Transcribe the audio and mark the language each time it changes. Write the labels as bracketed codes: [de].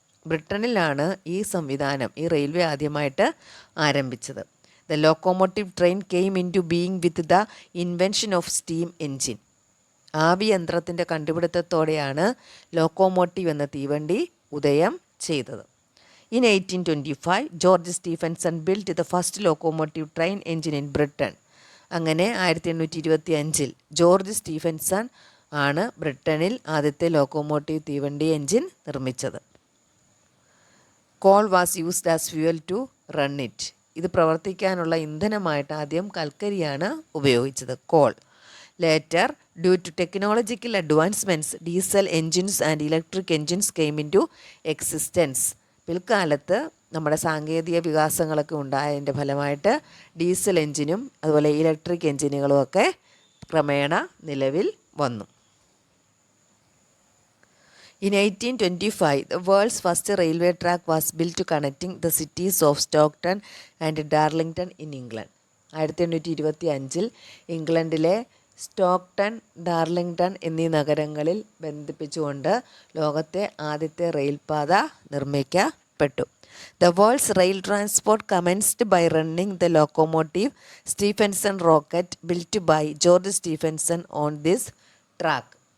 [ml] ബ്രിട്ടനിലാണ് ഈ സംവിധാനം, ഈ റെയിൽവേ ആദ്യമായിട്ട് ആരംഭിച്ചത്. [en] The locomotive train came into being with the invention of steam engine. [ml] ആവി യന്ത്രത്തിൻ്റെ കണ്ടുപിടുത്തത്തോടെയാണ് ലോക്കോമോട്ടീവ് എന്ന തീവണ്ടി ഉദയം ചെയ്തത്. [en] In 1825, George Stephenson built the first locomotive train engine in Britain. [ml] അങ്ങനെ 1825 ജോർജ് സ്റ്റീഫൻസൺ ആണ് ബ്രിട്ടനിൽ ആദ്യത്തെ ലോക്കോമോട്ടീവ് തീവണ്ടി എൻജിൻ നിർമ്മിച്ചത്. [en] Coal was used as fuel to run it. [ml] ഇത് പ്രവർത്തിക്കാനുള്ള ഇന്ധനമായിട്ട് ആദ്യം കൽക്കരിയാണ് ഉപയോഗിച്ചത്, call. [en] Later, due to technological advancements, diesel engines and electric engines came into existence. [ml] പിൽക്കാലത്ത് നമ്മുടെ സാങ്കേതിക വികാസങ്ങളൊക്കെ ഉണ്ടായതിൻ്റെ ഫലമായിട്ട് ഡീസൽ എൻജിനും അതുപോലെ ഇലക്ട്രിക് എൻജിനുകളും ഒക്കെ ക്രമേണ നിലവിൽ വന്നു. [en] In 1825, the world's first railway track was built connecting the cities of Stockton and Darlington in England. [ml] 1825 ഇംഗ്ലണ്ടിലെ സ്റ്റോക്ടൺ, ഡാർലിംഗ്ടൺ എന്നീ നഗരങ്ങളിൽ ബന്ധിപ്പിച്ചുകൊണ്ട് ലോകത്തെ ആദ്യത്തെ റെയിൽപാത നിർമ്മിക്കപ്പെട്ടു. [en] The world's rail transport commenced by running the locomotive Stephenson Rocket built by George Stephenson on this track.